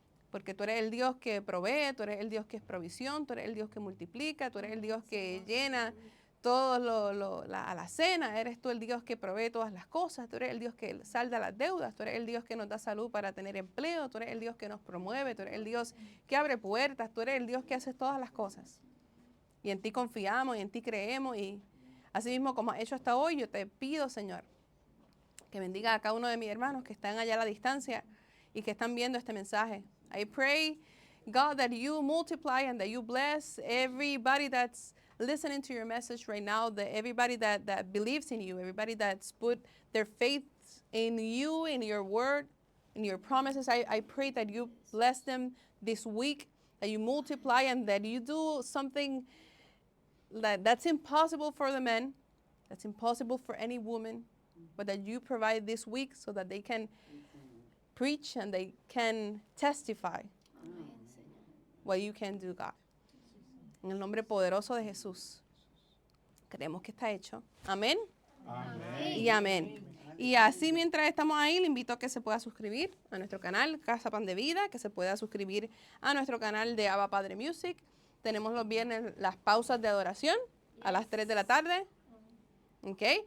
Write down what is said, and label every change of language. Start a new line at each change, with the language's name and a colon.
Spanish: Porque tú eres el Dios que provee, tú eres el Dios que es provisión, tú eres el Dios que multiplica, tú eres el Dios que llena todo a la cena, eres tú el Dios que provee todas las cosas, tú eres el Dios que salda las deudas, tú eres el Dios que nos da salud para tener empleo, tú eres el Dios que nos promueve, tú eres el Dios que abre puertas, tú eres el Dios que hace todas las cosas. Y en ti confiamos y en ti creemos y así mismo como has hecho hasta hoy, yo te pido, Señor, que bendiga a cada uno de mis hermanos que están allá a la distancia y que están viendo este mensaje.
English: I pray, God, that you multiply and that you bless everybody that's listening to your message right now, that everybody that believes in you, everybody that's put their faith in you, in your word, in your promises. I pray that you bless them this week, that you multiply and that you do something that's impossible for the men, that's impossible for any woman, but that you provide this week so that they can preach and they can testify what you can do, God.
Spanish: En el nombre poderoso de Jesús, creemos que está hecho. Amén. Amén. Y amén. Y así mientras estamos ahí, le invito a que se pueda suscribir a nuestro canal Casa Pan de Vida, que se pueda suscribir a nuestro canal de Abba Padre Music. Tenemos los viernes las pausas de adoración a las 3 de la tarde. ¿Ok?